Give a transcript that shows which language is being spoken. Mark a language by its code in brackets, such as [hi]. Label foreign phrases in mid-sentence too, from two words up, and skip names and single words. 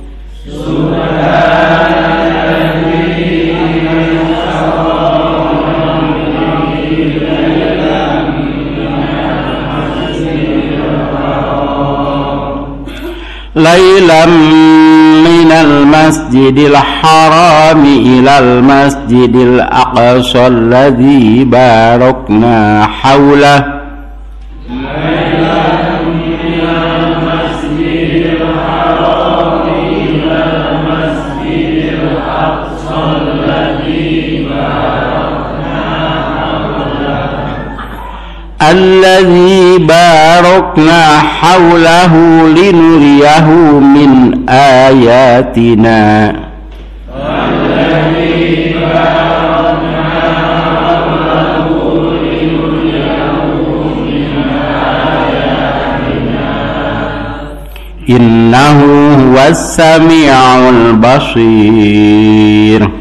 [ar] ليلا من المسجد الحرام إلى المسجد الأقصى الذي باركنا حوله. ليلا من المسجد الحرام إلى المسجد الأقصى الذي باركنا حوله. الذي باركنا حوله لنريه من آياتنا إنه هو السميع البصير